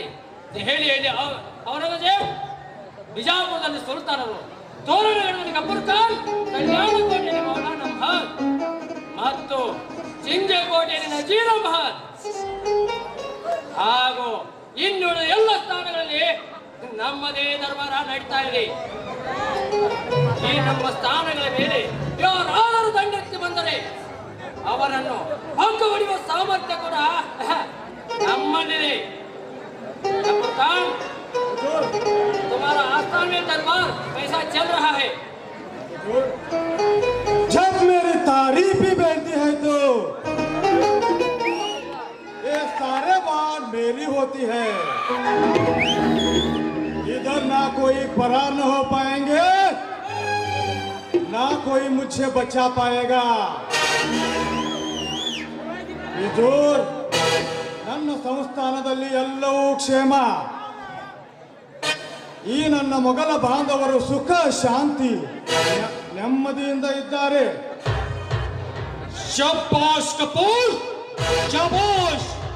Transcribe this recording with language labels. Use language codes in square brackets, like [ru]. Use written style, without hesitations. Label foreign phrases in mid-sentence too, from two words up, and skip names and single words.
[kn] ದೆಹಲಿಯಲ್ಲಿ ಔರಂಗಜೇಬ್, ಬಿಜಾಪುರದಲ್ಲಿ ಸುಲ್ತಾನರು, ತೋರಣಗಳಲ್ಲಿ ಗಬ್ಬರ್ ಖಾನ್, ಕಲ್ಯಾಣ ಕೋಟೆಯಲ್ಲಿ ಮೌಲಾನಾ ಮಹಲ್ ಮತ್ತು ಚಿಂಜಕೋಟೆಯಲ್ಲಿ ನಜೀರ್ ಅಹ್ಮದ್ ಹಾಗೂ ಇನ್ನುಳಿದ ಎಲ್ಲ ಸ್ಥಾನಗಳಲ್ಲಿ ನಮ್ಮದೇ ದರ್ಬಾರ ನಡೀತಾ ಇದೆ. ಈ ನಮ್ಮ ಸ್ಥಾನಗಳ ಮೇಲೆ ಯಾರಾದರೂ ದಂಡೆತ್ತಿ ಬಂದರೆ ಅವರನ್ನು ಪಂಕ ಹೊಡೆಯುವ ಸಾಮರ್ಥ್ಯ ಕೂಡ ನಮ್ಮಲ್ಲಿದೆ. ಗಬ್ಬರ್ ಖಾನ್, [hi] तुम्हारा आस्थान में दरबार कैसा चल रहा है? जब मेरी तारीफ ही बैठती है तो ये सारे बात मेरी होती है। इधर ना कोई फरार न हो पाएंगे, ना कोई मुझसे बचा पाएगा। [kn] इधर ನನ್ನ ಸಂಸ್ಥಾನದಲ್ಲಿ ಎಲ್ಲವೂ ಕ್ಷೇಮ. ಈ ನನ್ನ ಮೊಘಲ ಬಾಂಧವರು ಸುಖ ಶಾಂತಿ ನೆಮ್ಮದಿಯಿಂದ ಇದ್ದಾರೆ. ಶಬ್ಬಾಷ್ ಕಪೂರ್, ಶಬ್ಬಾಷ್.